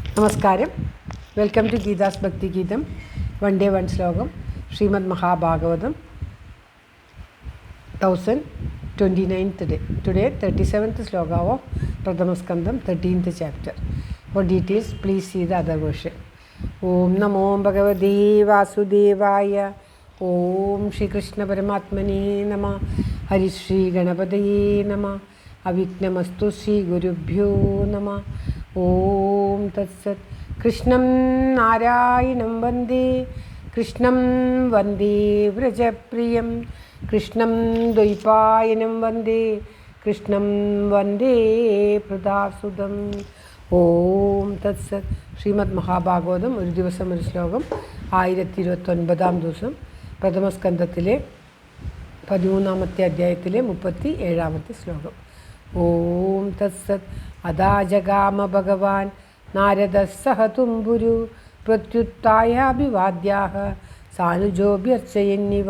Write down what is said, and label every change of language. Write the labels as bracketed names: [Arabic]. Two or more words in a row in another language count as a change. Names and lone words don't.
[Malayalam] നമസ്കാരം. [English] welcome to [Malayalam] ഗീതാസ് ഭക്തി ഗീതം. [English] one day one [Malayalam] ശ്ലോകം. [English] ശ്രീമദ് മഹാഭാഗവതം 1029 today 37th sloka of Prathama Skandam 13th chapter. For details please see the other version. [Sanskrit] ॐ नमो भगवते वासुदेवाय. ॐ श्री कृष्ण परमात्मने नमः. हरि श्री गणपतये नमः। अविघ्नमस्तु श्री गुरुभ्यो नमः. ॐ तत्सत्. कृष्णं नारायणं वन्दे। कृष्णं वन्दे व्रजप्रियम्. कृष्णं द्वैपायनं वन्दे. कृष्णं वन्दे प्रदासुदम्. ॐ तत्सत्. [Malayalam] ശ്രീമദ് മഹാഭാഗവതം ഒരു ദിവസം ഒരു ശ്ലോകം 1029 ദിവസം പ്രഥമസ്കന്ധത്തിലെ 13ാമത്തെ അധ്യായത്തിലെ 37ാമത്തെ ശ്ലോകം. [Sanskrit] ॐ तत्सत्. अदाजगाम भगवान् नारदः सह तुम्बुरु प्रत्युत्तायाभिवाद्याः सानुजोभ्यर्चयन्निव.